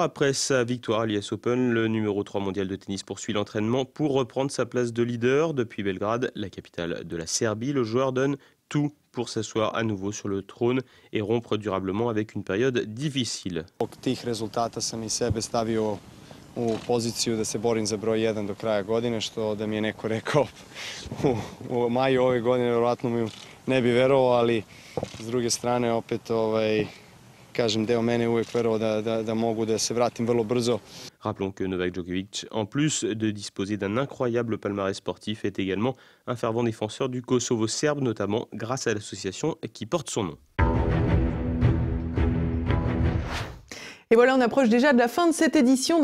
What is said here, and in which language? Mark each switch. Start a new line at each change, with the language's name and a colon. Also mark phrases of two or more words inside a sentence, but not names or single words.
French: Après sa victoire à l'US Open, le numéro 3 mondial de tennis poursuit l'entraînement pour reprendre sa place de leader. Depuis Belgrade, la capitale de la Serbie, le joueur donne tout pour s'asseoir à nouveau sur le trône et rompre durablement avec une période difficile.
Serbian: u poziciju da se borim za broj 1 do kraja godine, što da mi je neko rekao u maju ove godine, vjerojatno mi ne bi verovao, ali s druge strane opet kažem, deo mene je uvijek verovao da mogu da se vratim vrlo brzo.
French: Rappelons que Novak Djokovic, en plus de disposer d'un incroyable palmarès sportif, est également un fervent défenseur du Kosovo serbe, notamment grâce à l'association qui porte son nom. Et voilà, on approche déjà de la fin de cette édition.